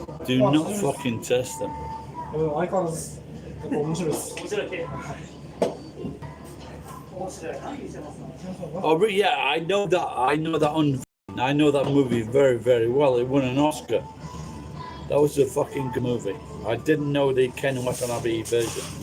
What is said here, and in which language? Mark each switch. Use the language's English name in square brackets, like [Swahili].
[English] Do not fucking test them. [Japanese] 相変わらずやっぱ面白いです。面白い系。面白いな、西山さん。 [English] Oh, but yeah, I know that movie very, very well. It won an Oscar. That was a fucking good movie. I didn't know the Ken Watanabe version.